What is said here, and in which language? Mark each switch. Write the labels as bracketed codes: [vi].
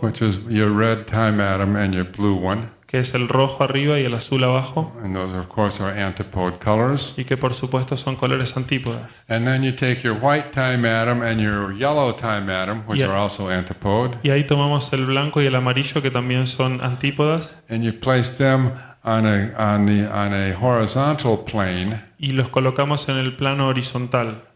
[en] which is your red time atom and your blue one. [es] que es el rojo arriba y el azul abajo, [en] And those, of course, are antipode colors. [es] y que por supuesto son colores antípodas. [en] And then you take your white time atom and your yellow time atom, which Yeah. are also antipode, [es] Y ahí tomamos el blanco y el amarillo, que también son antípodas, [en] and you place them on a horizontal plane [es] y los colocamos en el plano horizontal.